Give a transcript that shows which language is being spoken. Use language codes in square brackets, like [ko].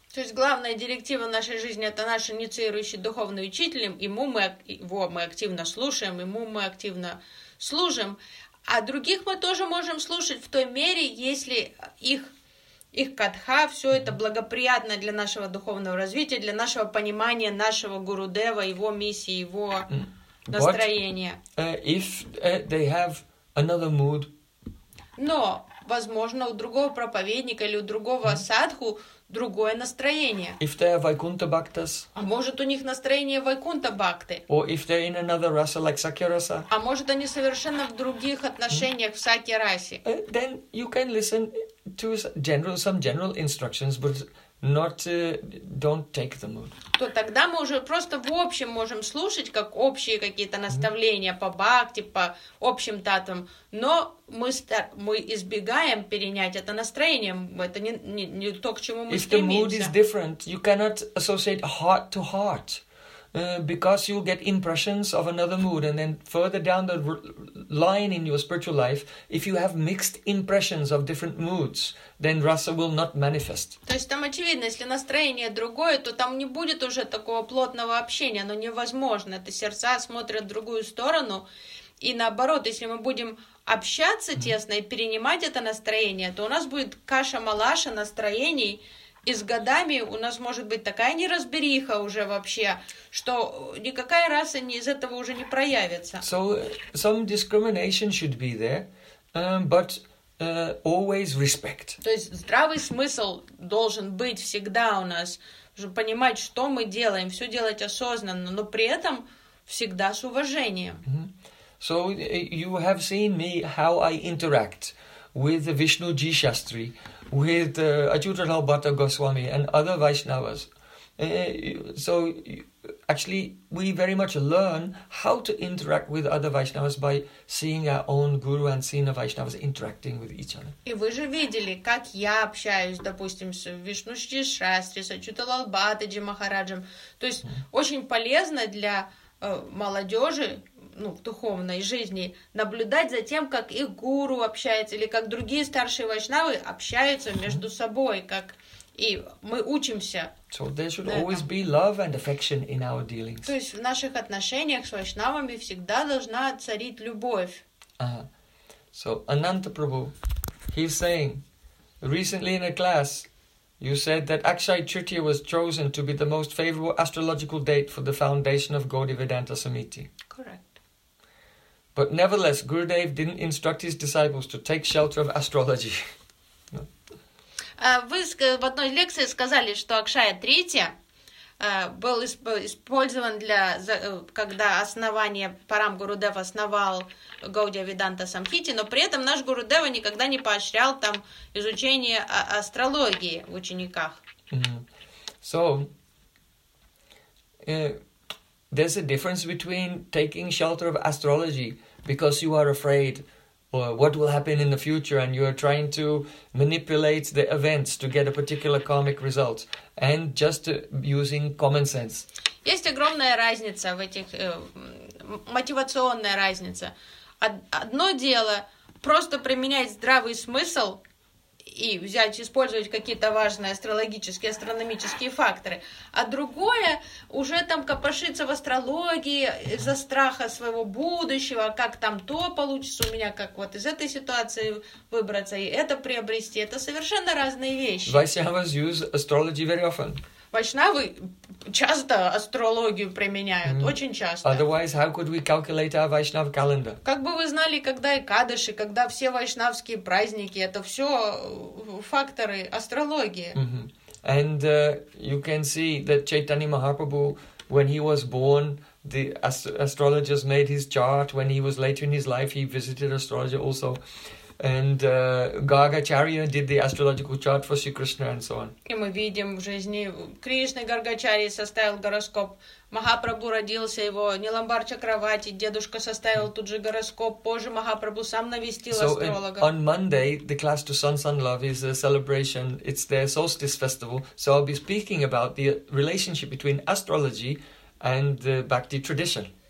[ru] То есть главная директива нашей жизни это наш инициирующий духовный учитель, ему мы его мы активно слушаем, ему мы активно служим, а других мы тоже можем слушать в той мере, если их катха, все это благоприятно для нашего духовного развития, для нашего понимания нашего Гурудева, его миссии, его настроения. [en] They have another mood. [ru] Но, возможно, у другого проповедника или у другого садху другое настроение. [en] If they are Vaikuntha Bhaktas. [ru] А может, у них настроение Vaikuntha Bhakti. [en] Or if they're in another rasa, like Sakya rasa. [ru] А может, они совершенно в других отношениях в Сакья расе. [en] Then you can listen to some general instructions, but not don't take the mood. [ru] То тогда мы уже просто в общем можем слушать как общие какие-то наставления по бхакти, по общим татвам, но мы избегаем перенять это настроение, это не то, к чему мы [en] If [ru] стремимся. [en] If the mood is different, you cannot associate heart to heart, because you get impressions of another mood, and then further down the line in your spiritual life, if you have mixed impressions of different moods, then rasa will not manifest. [ru] То есть там очевидно, если настроение другое, то там не будет уже такого плотного общения, оно невозможно. Это сердца смотрят в другую сторону, и наоборот, если мы будем общаться тесно и перенимать это настроение, то у нас будет каша-малаша настроений. И с годами у нас может быть такая неразбериха уже вообще, что никакая раса не из этого уже не проявится. [en] So some discrimination should be there, but always respect. [ru] То есть здравый смысл должен быть всегда у нас, чтобы понимать, что мы делаем, все делать осознанно, но при этом всегда с уважением. Mm-hmm. [en] So you have seen me how I interact with Vishnu Ji Shastri, with Achyuta Rao Bhatta Goswami and other Vaishnavas. So actually, we very much learn how to interact with other Vaishnavas by seeing our own Guru and seeing the Vaishnavas interacting with each other. [ru] И вы же видели, как я общаюсь, допустим, с Вишну Ши Шастри, с Ачюта Лал Бхаттаджи Махараджем. То есть очень полезно для молодежи, ну, в духовной жизни, наблюдать за тем, как их гуру общается, или как другие старшие вайшнавы общаются между собой, как и мы учимся. [en] So there should always be love and affection in our dealings. [ru] То есть в наших отношениях с вайшнавами всегда должна царить любовь. Ага. [en] So Ananta Prabhu, he's saying, recently in a class, you said that Akshaya Tritiya was chosen to be the most favorable astrological date for the foundation of Gaudiya Vedanta Samiti. Correct. But nevertheless, Gurudev didn't instruct his disciples to take shelter of astrology. [ru] Вы в одной лекции сказали, что Акшая Третья был использован для, когда основание Парам Гурудев основал Гаудия Веданта Самхити, но при этом наш Гурудева никогда не поощрял там изучение астрологии в учениках. So, there's a difference between taking shelter of astrology because you are afraid what will happen in the future and you are trying to manipulate the events to get a particular karmic result and just using common sense. Есть огромная разница в этих, мотивационная разница. Одно дело просто применять здравый смысл и взять, использовать какие-то важные астрологические, астрономические факторы. А другое, уже там копошиться в астрологии из-за страха своего будущего, как там то получится у меня, как вот из этой ситуации выбраться, и это приобрести. Это совершенно разные вещи. [en] Vaishnavas use astrology very often. [ru] Vaishnavы часто астрологию применяют, очень часто. [en] Otherwise, how could we calculate our Vaishnav calendar? [ru] Как бы вы знали, когда Экадаши, когда все вайшнавские праздники, это все факторы астрологии. [en] And you can see that Chaitanya Mahaprabhu, when he was born, the astrologers made his chart. When he was later in his life, he visited astrologer also. And Gargacharya did the astrological chart for Sri Krishna and so on. [ru] И мы видим в жизни Кришны Гаргачарья составил гороскоп. Махапрабху родился его Ниламбарча кровати. Дедушка составил тут же гороскоп. Позже Махапрабху сам навестил астролога. [en] So on Monday, the class to Sun Sun Love is a celebration. It's their solstice festival. So I'll be speaking about the relationship between astrology and the Bhakti tradition.